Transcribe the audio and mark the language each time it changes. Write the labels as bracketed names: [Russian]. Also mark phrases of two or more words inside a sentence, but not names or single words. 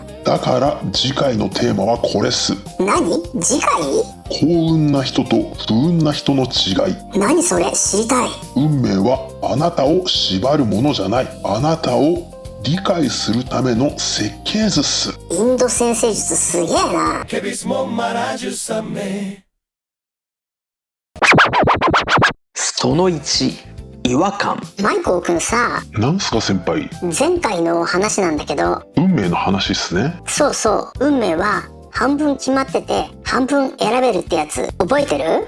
[Japanese] だから次回のテーマはこれっす。何？次回？幸運な人と不運な人の違い。何それ？知りたい。運命はあなたを縛るものじゃない。あなたを理解するための設計図っす。インド先生術すげえな。 Que mismo maravillosamente. その1、違和感。マイコーくんさ、なんすか先輩。前回の話なんだけど。運命の話っすね。そうそう、運命は半分決まってて半分選べるってやつ覚えてる？